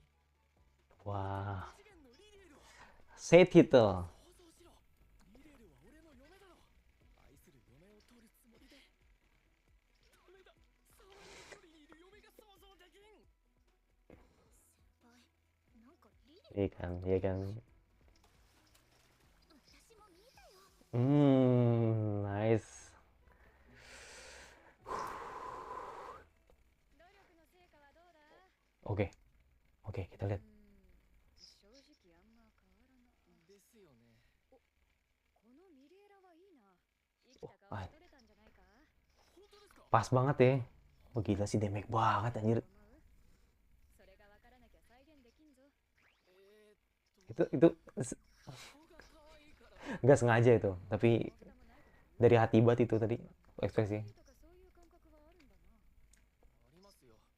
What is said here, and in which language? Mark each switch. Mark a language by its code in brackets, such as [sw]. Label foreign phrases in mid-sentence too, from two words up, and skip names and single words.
[id] Wah. [ja] 二次元のリレールを [id] Set itu. [ja] 想像しろ。リレールは俺の嫁だろ。愛する嫁を取るつもりで。ダメだ。沢の距離にいる嫁が想像できん。先輩、なんかリリー [id] Iya kan, iya kan. [ja] 私も見たよ。 [id] Nice. [ja] 努力の成果はどうだ？ [id] Oke. Oke, kita lihat. [ja] 正直あんま変わらな。ですよね。このミレーラはいいな。生きた顔しとれたんじゃないか？本当ですか。 [id] Pas banget ya. Oh gila sih damage banget anjir. [ja] それがわからなきゃ再現できんぞ。 [id] Itu [ja] 顔が可愛いから。 [id] nggak sengaja itu, tapi dari hati banget itu tadi ekspresi. [ja] とかそういう感覚はあるんだな。ありますよ。